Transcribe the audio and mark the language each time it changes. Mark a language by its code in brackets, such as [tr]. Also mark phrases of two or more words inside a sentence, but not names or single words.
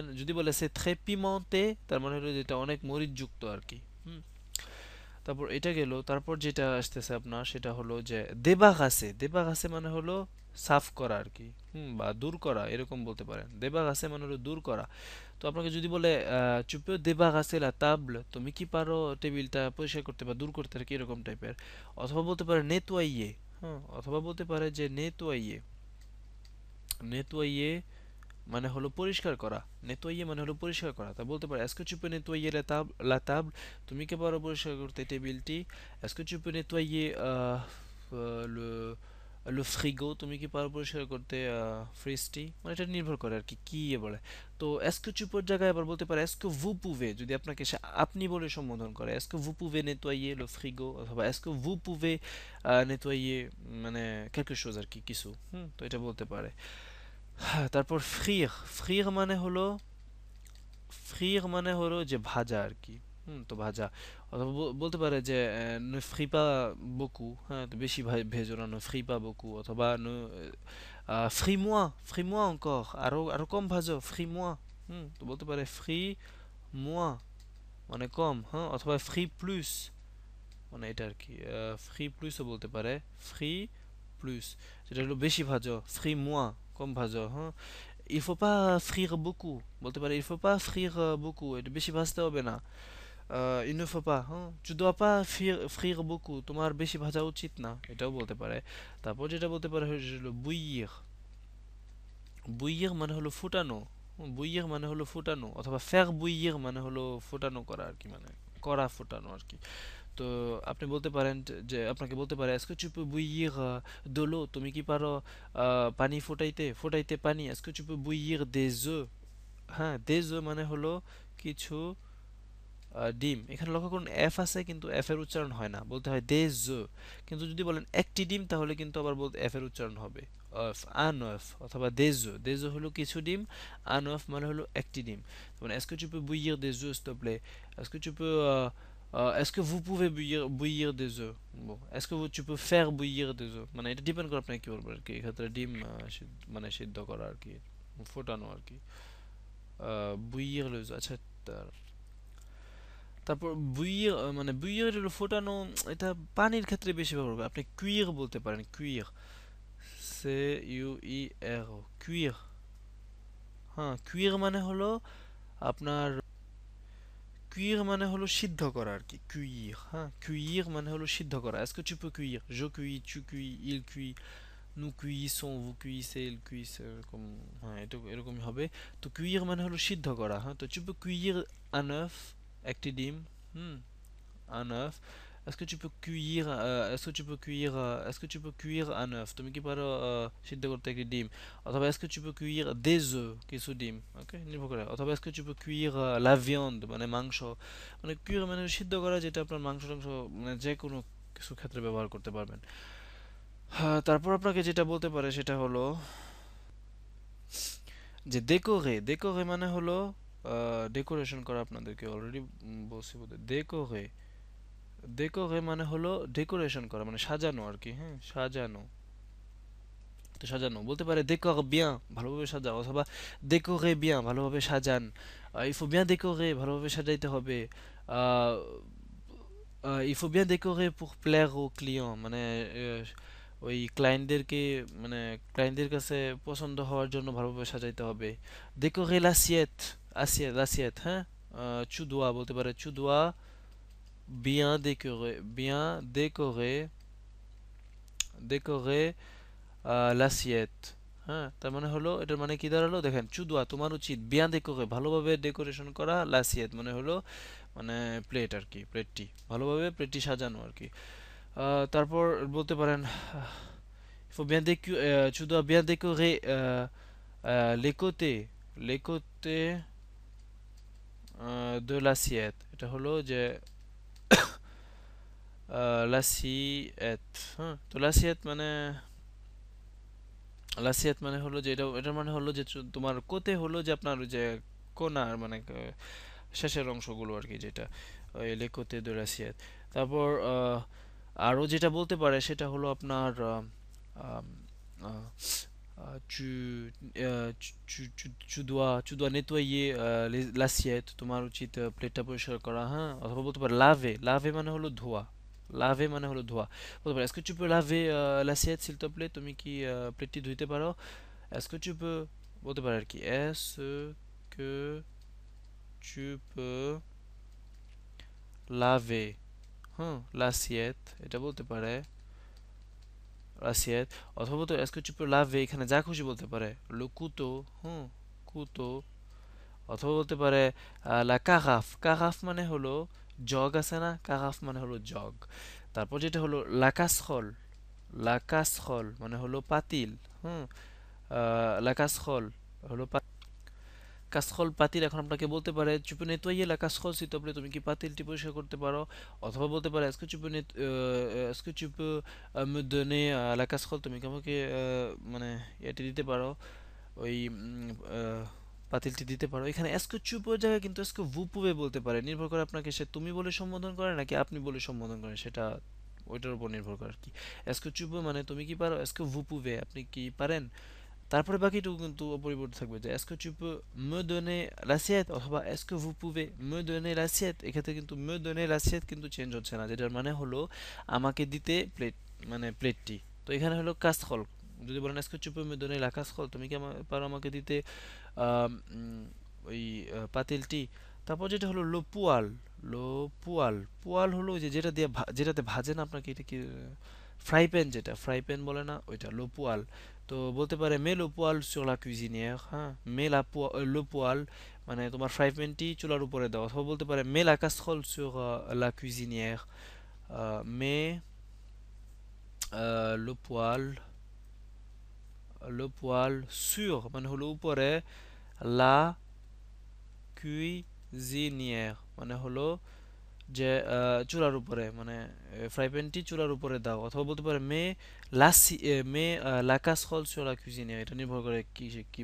[bn] যদি বলে সে [fr] très pimenté, [bn] তার মানে হলো যেটা অনেক মরিচ যুক্ত আর কি। হুম। তারপর এটা গেল। তারপর যেটা আসতেছে আপনার সেটা হলো যে দেবাঘাসে। দেবাঘাসে মানে হলো সাফ করা আর কি। বা দূর করা, এরকম বলতে পারেন। দেবাঘাসে মানে হলো দূর করা। তো আপনাকে যদি বলে [fr] tu peux débarrasser la table, [bn] তুমি কি পারো টেবিলটা পরিষ্কার করতে বা দূর করতে, আর কি এরকম টাইপের। অথবা বলতে পারে nettoyer, হ্যাঁ, অথবা বলতে পারে যে nettoyer। nettoyer মানে হলো পরিষ্কার করা। [fr] nettoyer [bn] মানে হলো পরিষ্কার করা। তা বলতে পারে [fr] est-ce que tu peux nettoyer la table, [bn] তুমি কি পারো পরিষ্কার করতে টেবিলটি। [fr] est-ce que tu peux nettoyer le frigo, [bn] তুমি কি পারো পরিষ্কার করতে ফ্রিজটি। মানে এটা নির্ভর করে আর কি কি বলে। তো [fr] est-ce que tu peux [bn] জায়গায় আবার বলতে পারে [fr] est-ce que vous pouvez, [bn] যদি আপনাকে সে আপনি বলে সম্বোধন করে [fr] est-ce que vous pouvez nettoyer le frigo, অথবা est-ce que vous pouvez nettoyer মানে quelque chose [bn] আর কি কিছু। তো এটা বলতে পারে। তারপর ফ্রির, ফ্রির মানে হলো, ফ্রির মানে হলো যে ভাজা আর কি। তো ভাজা। অথবা বলতে পারে যে [fr] ne fris pas beaucoup, [bn] হ্যাঁ, তো বেশি ভেজো না, [fr] ne fris pas beaucoup, অথবা fris-moi, fris-moi encore, [bn] আরো আরো কম ভাজো, fris-moi। তো বলতে পারে fris-moi মানে কম, হ্যাঁ, অথবা [fr] fris plus [bn] মানে এটা আর কি। [fr] fris plus [bn] ও বলতে পারে, [fr] fris plus [bn] যেটা হলো বেশি ভাজো, fris-moi কম ভাজো, হ্যাঁ। [fr] Il faut pas frire beaucoup, [bn] বলতে পারে [fr] il faut pas frire beaucoup, [bn] এটা বেশি ভাজতে হবে না। [fr] il ne faut pas, হ্যাঁ, tu dois pas frire beaucoup, [bn] তোমার বেশি ভাজা উচিত না, এটাও বলতে পারে। তারপর যেটা বলতে পারে হলো bouillir, bouillir মানে হলো ফুটানো। bouillir মানে হলো ফুটানো, অথবা [fr] faire bouillir [bn] মানে হলো ফুটানো করা আর কি, মানে করা ফুটানো আর কি। তো আপনি বলতে পারেন যে আপনাকে বলতে পারে [fr] est-ce que tu peux bouillir de l'eau, [bn] তুমি কি পারো পানি ফুটাইতে, ফুটাইতে পানি। [fr] est-ce que tu peux bouillir des œufs, হ্যাঁ, des œufs [bn] মানে হলো কিছু ডিম। এখানে লক্ষ্য করুন এফ আছে কিন্তু এফ এর উচ্চারণ হয় না, বলতে হয় [fr] des œufs। [bn] কিন্তু যদি বলেন একটি ডিম তাহলে কিন্তু আবার বলতে এফ এর উচ্চারণ হবে [fr] un œuf, [bn] অথবা [fr] des œufs। des œufs [bn] হলো কিছু ডিম, [fr] un œuf [bn] মানে হলো একটি ডিম। মানে [fr] est-ce que tu peux bouillir des œufs s'il te plaît, est-ce que tu peux est-ce que vous pouvez bouillir des œufs, bon est-ce que tu peux faire bouillir des œufs, [bn] মানে এটা ডিপেন্ড করে আপনি কি বলবেন আর কি। এক্ষেত্রে ডিম মানে সিদ্ধ করা আর কি, ফোটানো আর কি। [fr] bouillir les œufs, [bn] আচ্ছা। তারপর বুইয়ে মানে বুইয়ের হলো ফোটানো, এটা পানির ক্ষেত্রে বেশি ব্যবহার হবে। আপনি কুইর বলতে পারেন, কুইর, সে ইউ ই আর, কুইর। হ্যাঁ, কুইর মানে হলো আপনার, কুইর মানে হলো সিদ্ধ করা আর কি, কুইর। হ্যাঁ, কুইর মানে হলো সিদ্ধ করা। [fr] est-ce que tu peux cuire, je cuis, tu cuis, il cuit, nous cuisons, vous cuisez, il cuise, [bn] এরকম। হ্যাঁ, এটা এরকমই হবে। তো কুইর মানে হলো সিদ্ধ করা। হ্যাঁ, তো [fr] tu peux cuire un œuf, [bn] একটি ডিম। হুম, [fr] un œuf. Est-ce que tu peux cuire est-ce que tu peux cuire est-ce que tu peux cuire un œuf, [bn] তুমি কি পারো সিদ্ধ করতে একটি ডিম। [fr] অথবা est-ce que tu peux cuire des œufs, [bn] কিছু ডিম। ওকে, নির্ভর করে। [fr] অথবা est-ce que tu peux cuire la viande, [bn] মানে মাংস। মানে cuire মানে সিদ্ধ করা, যেটা আপনার মাংস টাংস মানে যে কোনো কিছু ক্ষেত্রে ব্যবহার করতে পারবেন। হ্যাঁ, তারপর আপনাকে যেটা বলতে পারে সেটা হলো যে ডেকোরে, ডেকোরে মানে হলো ডেকোরেশন করা। আপনাদেরকে অলরেডি বলছি বোধহয়, ডেকোরে, ডেকোরে মানে হলো ডেকোরেশন করা, মানে সাজানো আর কি। হ্যাঁ, সাজানো। তো সাজানো বলতে পারে [fr] décore bien, [bn] ভালোভাবে সাজাও, অথবা [fr] décorer bien, [bn] ভালোভাবে সাজান। [fr] il faut bien décorer, [bn] ভালোভাবে সাজাইতে হবে। আহ, [fr] il faut bien décorer pour plaire aux clients, [bn] মানে ওই ক্লায়েন্টদেরকে, মানে ক্লায়েন্টদের কাছে পছন্দ হওয়ার জন্য ভালোভাবে সাজাইতে হবে। [fr] décorer l'assiette, assiette, l'assiette, হ্যাঁ। tu dois [bn] বলতে পারে [fr] tu dois bien décorer, décorer l'assiette, [bn] হ্যাঁ। তার মানে হলো, এটার মানে কি দাঁড়ালো দেখেন, চুদুয়া তোমার উচিত, [fr] bien décorer [bn] ভালোভাবে ডেকোরেশন করা, লাসিয়েত মানে হলো মানে প্লেট আর কি, প্লেটটি ভালোভাবে প্লেটটি সাজানো আর কি। [fr] তারপর [bn] বলতে পারেন [fr] faut bien tu dois bien décorer les côtés de l'assiette, [bn] এটা হলো যে l'assiette, হ্যাঁ। তো l'assiette মানে, লাসিয়াত মানে হলো যে এটা, এটার মানে হলো যে তোমার কোতে হলো যে আপনার ওই যে কোনার মানে শেষের অংশগুলো আর কি, যেটা ওই [fr] les côtés de l'assiette. [bn] তারপর আরও যেটা বলতে পারে সেটা হলো আপনার আম, আহ, [fr] tu, tu dois nettoyer l'assiette, [bn] তোমার উচিত প্লেটটা পরিষ্কার করা। হ্যাঁ, অথবা বলতে পারে লাভে, লাভে মানে হলো ধোয়া, লাভে মানে হলো ধোয়া। বলতে পারে [fr] est-ce que tu peux laver l'assiette s'il te plaît, [bn] তুমি কি প্লেটটি ধুইতে পারো। [fr] est-ce que tu peux [bn] বলতে পারে আর কি, [fr] est-ce que tu peux laver l'assiette [bn] এটা বলতে পারে l'assiette অথবা বলতে [fr] est-ce que tu peux laver [bn] এখানে যা খুশি বলতে পারে [fr] le couteau couteau [bn] অথবা বলতে পারে [fr] la carafe carafe [bn] মানে হলো জগ আছে না carafe মানে হলো জগ তারপর যেটা হলো la casserole মানে হলো পাতিল হুম [fr] la casserole [bn] হলো কাসরোল পাতিল এখন আপনাকে বলতে পারে [fr] tu peux nettoyer la casserole s'il te plaît [bn] তুমি কি পাতিলটি পরিষ্কার করতে পারো অথবা বলতে পারে [fr] est-ce que tu peux est-ce que tu peux me donner la casserole [bn] তুমি কি আমাকে মানে এটি দিতে পারো ওই পাতিলটি দিতে পারো এখানে [fr] est-ce que tu peux [bn] জায়গায় কিন্তু [fr] est-ce que vous pouvez [bn] বলতে পারে নির্ভর করে আপনাকে সে তুমি বলে সম্বোধন করে নাকি আপনি বলে সম্বোধন করে সেটা ওইটার উপর নির্ভর করে আর কি [fr] est-ce que tu peux [bn] মানে তুমি কি পারো [fr] est-ce que vous pouvez [bn] আপনি কি পারেন তারপরে বাকিটুকু কিন্তু অপরিবর্তিত থাকবে যে [fr] est-ce que tu peux me donner l'assiette [bn] অথবা [fr] est-ce que vous pouvez me donner l'assiette [bn] এক্ষেত্রে কিন্তু [fr] me donner l'assiette [bn] কিন্তু চেঞ্জ হচ্ছে না যেটার মানে হলো আমাকে দিতে প্লেট মানে প্লেটটি তো এখানে হলো কাসরোল যদি বলেন [fr] est-ce que tu peux me donner la casserole [bn] তুমি কি পারো আমাকে দিতে ওই পাতিলটি তারপর যেটা হলো [fr] la poêle la poêle [bn] পুয়াল হলো যে যেটা দিয়ে যেটাতে ভাজে না আপনাকে এটা কি [en] fry pan [bn] যেটা [en] fry pan [bn] বলে না ওইটা [fr] la poêle [bn] তো বলতে পারে [fr] mets la poêle sur la cuisinière [bn] হ্যাঁ [fr] mets la poêle [bn] মানে তোমার ফ্রাই প্যানটি চুলার উপরে দাও অথবা বলতে পারে মে [fr] la casserole sur la cuisinière [bn] মে [fr] la poêle [bn] sur মানে হলো উপরে [fr] la cuisinière [bn] মানে হলো যে চুলার উপরে মানে ফ্রাই প্যানটি চুলার উপরে দাও অথবা বলতে পারে [fr] mets la casserole sur la cuisinière [bn] এটা নির্ভর করে কি সে কি